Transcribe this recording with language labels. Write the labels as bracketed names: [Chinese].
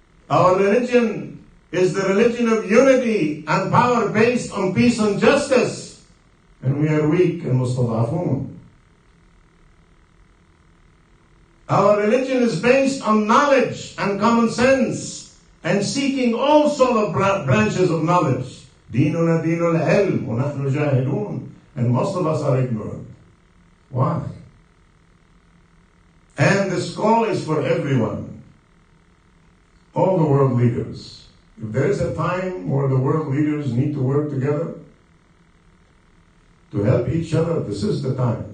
[English] Our religion is the religion of unity and power based on peace and justice, and we are weak and mustadafun. Our religion is based on knowledge and common sense, and seeking all sort of branches of knowledge. [Arabic] ديننا دين العلم ونحن جاهلون. [English] And most of us are ignorant. Why? And this call is for everyone. All the world leaders. If there is a time where the world leaders need to work together to help each other, this is the time.